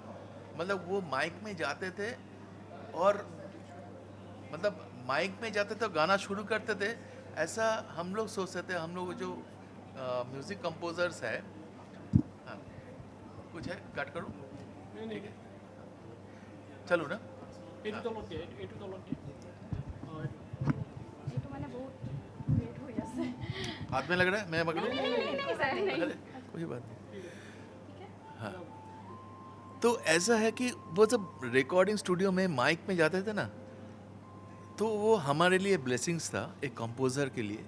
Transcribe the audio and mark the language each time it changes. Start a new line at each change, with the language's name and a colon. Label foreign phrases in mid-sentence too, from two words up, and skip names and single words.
Hindi: मतलब वो माइक में जाते थे, और मतलब माइक में जाते थे, गाना शुरू करते थे। ऐसा हम लोग सोचते थे, हम लोग जो म्यूजिक कंपोजर्स है। हाँ, कुछ है, कट करो, ठीक है, चलो ना।
Assamese: এটু তলত দিয়ে এটু তলত দিয়ে
Hindi: ये तो मैंने बहुत वेट हो जैसे। हाथ में लग रहा है, मैं पकड़ूं? नहीं सर, नहीं। अरे कोई बात नहीं। हाँ, तो ऐसा है कि वो जब रिकॉर्डिंग स्टूडियो में माइक में जाते थे ना, तो वो हमारे लिए ब्लेसिंग्स था एक कंपोजर के लिए।